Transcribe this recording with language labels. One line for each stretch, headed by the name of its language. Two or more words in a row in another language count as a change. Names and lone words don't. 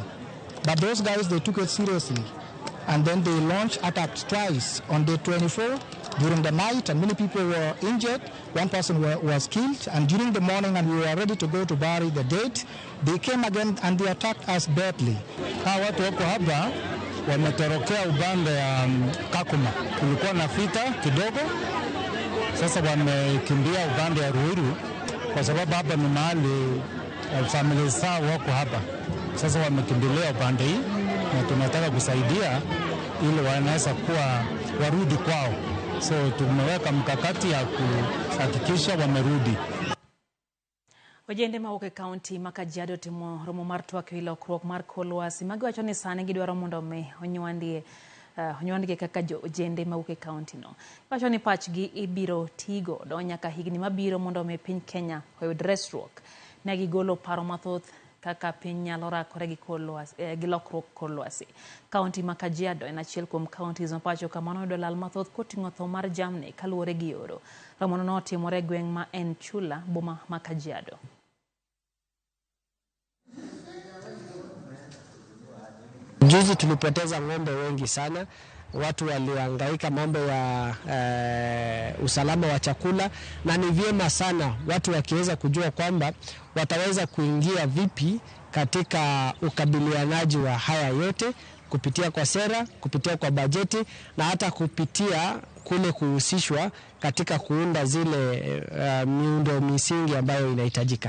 English: But those guys, they took it seriously. And then they launched attacks twice on day 24 during the night, and many people were injured. One person was killed, and during the morning, and we were ready to go to bury the dead, they came again and they attacked us badly.
Swahili: Hawa watu wako hapa wametorokea upande ya Kakuma. Kulikuwa na vita kidogo, sasa wamekimbia upande ya Ruiru kwa sababu hapa ni mahali familia zao wako hapa. Sasa wamekimbilia upande hii na tunataka kusaidia ili wanaweza kuwa warudi kwao. So tumeweka mkakati ya kuhakikisha wamerudi.
Luo (Kenya and Tanzania): Ojende mawuok e kaunti ma Kajiado timo romo mar twak wi lokruok mar kor lwasi ma giwacho ni sani gidwaro mondo onywandgi kaka ojende mawuok e kaunti no. Wacho ni pachgi ibiro tigo do nyaka higni mabiro mondo piny Kenya oyud resruok negi golo paro mathoth kaka piny nyalo rakore gi lokruok kor lwasi. Kaunti ma Kajiado en achiel kuom kauntis ma pacho kamano yudo lal mathoth koting'o tho mar jamni kaluwore gi oro. Ramono notimore gweng' ma en Chula, boma ma Kajiado.
Swahili: Juzi tulipoteza ng'ombe wengi sana. Watu walihangaika mambo ya usalama wa chakula, na ni vyema sana watu wakiweza kujua kwamba wataweza kuingia vipi katika ukabilianaji wa haya yote kupitia kwa sera, kupitia kwa bajeti na hata kupitia kule kuhusishwa katika kuunda zile miundo misingi ambayo inahitajika.